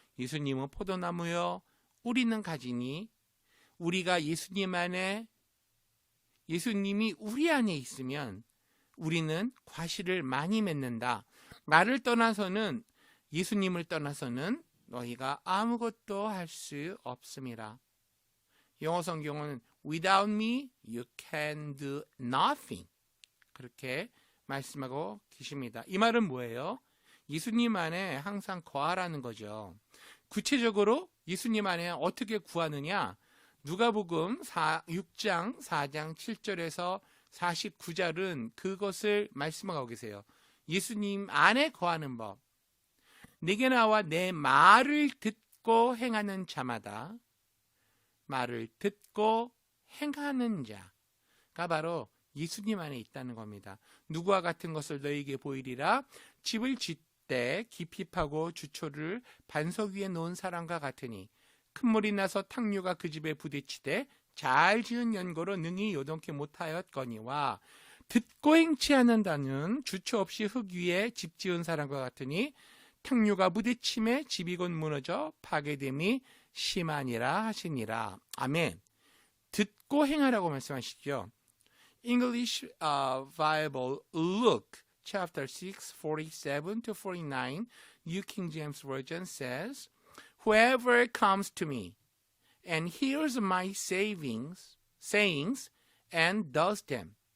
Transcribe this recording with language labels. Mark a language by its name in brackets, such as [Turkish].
[Korean] 예수님은 포도나무여 우리는 가지니 우리가 예수님 안에 예수님이 우리 안에 있으면 우리는 과실을 많이 맺는다. 나를 떠나서는 예수님을 떠나서는 너희가 아무것도 할 수 없습니다. 영어 성경은 [English] Without me you can do nothing [Korean] 그렇게 말씀하고 계십니다. 이 말은 뭐예요? 예수님 안에 항상 거하라는 거죠. 구체적으로 예수님 안에 어떻게 구하느냐? 누가복음 6장 4장 7절에서 49절은 그것을 말씀하고 계세요. 예수님 안에 거하는 법. 내게 나와 내 말을 듣고 행하는 자마다 말을 듣고 행하는 자가 바로 예수님 안에 있다는 겁니다. 누구와 같은 것을 너희에게 보이리라. 집을 짓되 깊이 파고 주초를 반석 위에 놓은 사람과 같으니 큰 물이 나서 탕류가 그 집에 부딪히되 잘 지은 연고로 능히 요동케 못하였거니와 듣고 행치 않는다는 주체 없이 흙 위에 집 지은 사람과 같으니 탕류가 부딪힘에 집이 곧 무너져 파괴됨이 심하니라 하시니라. 아멘. 듣고 행하라고 말씀하시죠. [English] English Bible Luke chapter 6 47 to 49 New King James Version says, Whoever comes to me and hears my sayings and does them.